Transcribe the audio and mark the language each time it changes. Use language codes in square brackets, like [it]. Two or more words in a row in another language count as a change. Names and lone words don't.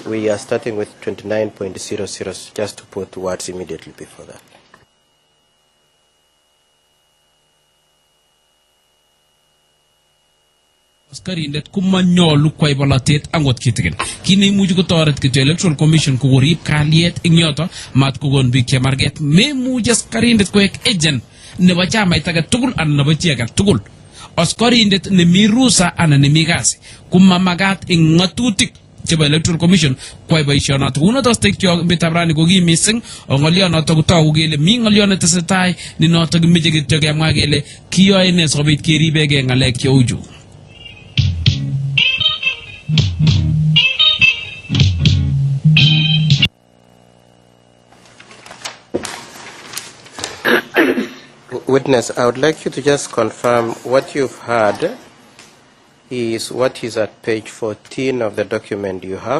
[en] We are starting with 29.00, just to put words immediately before that. [kln] Askarindet kumanyolu kwai bolatet angot kitikin. Kini imuchi kotoret kityo Electoral Commission korib kalyet ing yoto mat kokon biik chemarget. Memuchi askarindet koek agent nebo chamait age tugul anan nebo chi age tugul. Askarindet nemi rusa anan nemi kasi kumamagat ing ngatutik chebo Electoral Commission kwai boisionoto. Unoto stekyo mitabrani koki missing ngolionoto kotogu kele mi ngolion netesetai ni noto kimeche kityo kemwa kele kiyoe ne sobit keribege ngalek cheu chu. [en] Witness, I would like you to just confirm what you've heard is what is at page 14 of the document you have.